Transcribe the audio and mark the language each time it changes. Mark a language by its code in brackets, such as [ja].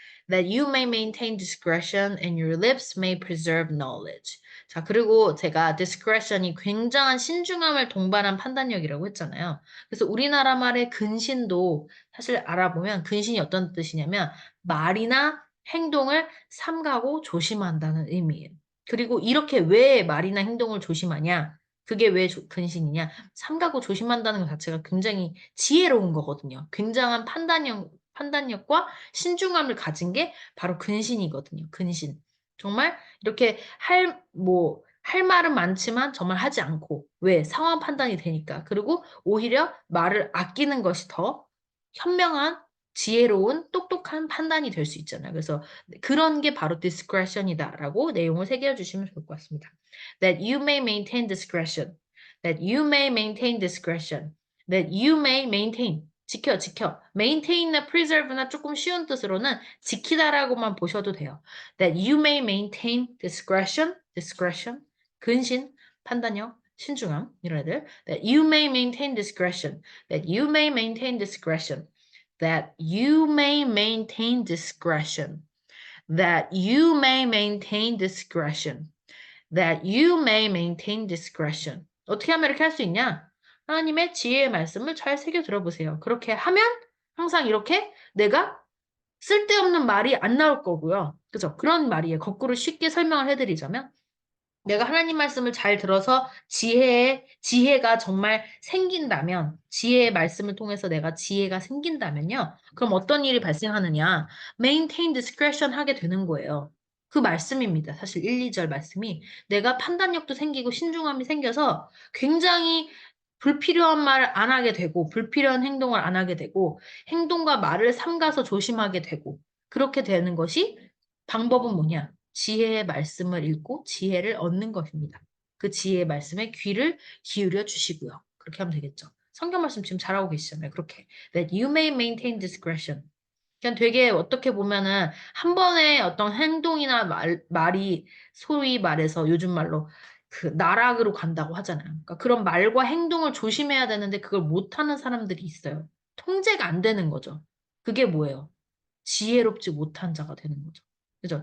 [en] That you may maintain discretion and your lips may preserve knowledge. [ko] 자, 그리고 제가 discretion이 굉장한 신중함을 동반한 판단력이라고 했잖아요. 그래서 우리나라 말의 근신도 사실 알아보면 근신이 어떤 뜻이냐면 말이나 행동을 삼가고 조심한다는 의미예요. 그리고 이렇게 왜 말이나 행동을 조심하냐? 그게 왜 근신이냐? 삼가고 조심한다는 것 자체가 굉장히 지혜로운 거거든요. 굉장한 판단력과 신중함을 가진 게 바로 근신이거든요. 근신. 정말 이렇게 할 말은 많지만 정말 하지 않고. 왜? 상황 판단이 되니까. 그리고 오히려 말을 아끼는 것이 더 현명한, 지혜로운, 똑똑한 판단이 될 수 있잖아요. 그래서 그런 게 바로 discretion이다라고 내용을 새겨주시면 좋을 것 같습니다. [en] That you may maintain discretion. That you may maintain discretion. That you may maintain. 지켜. [ko] maintain이나 preserve나 조금 쉬운 뜻으로는 지키다라고만 보셔도 돼요. [en] That you may maintain discretion, [ko] 근신, 판단력, 신중함, 이런 애들. [en] That you may maintain discretion. That you may maintain discretion. That you may maintain discretion. That you may maintain discretion. That you may maintain discretion. [ko] 어떻게 하면 이렇게 할 수 있냐? 하나님의 지혜의 말씀을 잘 새겨 들어보세요. 그렇게 하면 항상 이렇게 내가 쓸데없는 말이 안 나올 거고요. 그죠? 그런 말이에요. 거꾸로 쉽게 설명을 해드리자면 내가 하나님 말씀을 잘 들어서 지혜가 정말 생긴다면, 지혜의 말씀을 통해서 내가 지혜가 생긴다면요. 그럼 어떤 일이 발생하느냐? [en] maintain discretion [ko] 하게 되는 거예요. 그 말씀입니다. 사실 1, 2절 말씀이 내가 판단력도 생기고 신중함이 생겨서 굉장히 불필요한 말을 안 하게 되고, 불필요한 행동을 안 하게 되고, 행동과 말을 삼가서 조심하게 되고, 그렇게 되는 것이 방법은 뭐냐? 지혜의 말씀을 읽고 지혜를 얻는 것입니다. 그 지혜의 말씀에 귀를 기울여 주시고요. 그렇게 하면 되겠죠. 성경 말씀 지금 잘하고 계시잖아요. 그렇게. [en] That you may maintain discretion. [ko] 그냥 되게 어떻게 보면은 한 번의 어떤 행동이나 말이 소위 말해서 요즘 말로 그 나락으로 간다고 하잖아요. 그러니까 그런 말과 행동을 조심해야 되는데 그걸 못하는 사람들이 있어요. 통제가 안 되는 거죠. 그게 뭐예요? 지혜롭지 못한 자가 되는 거죠. 그죠?